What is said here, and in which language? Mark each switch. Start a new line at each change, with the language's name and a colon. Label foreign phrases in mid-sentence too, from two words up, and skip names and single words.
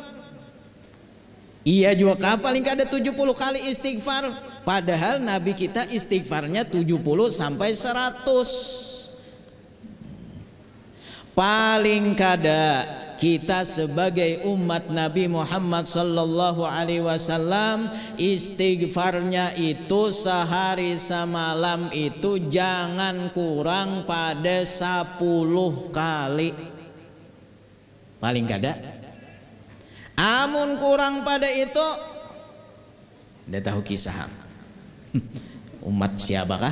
Banjar: Iya juakah paling kada 70 kali istighfar? Padahal Nabi kita istighfarnya 70 sampai 100. Paling kada kita sebagai umat Nabi Muhammad
Arabic: صلى الله عليه وسلم
Banjar: istighfarnya itu sehari semalam itu jangan kurang pada 10 kali. Paling kada. Amun kurang pada itu, udah tahu kisah umat siapakah?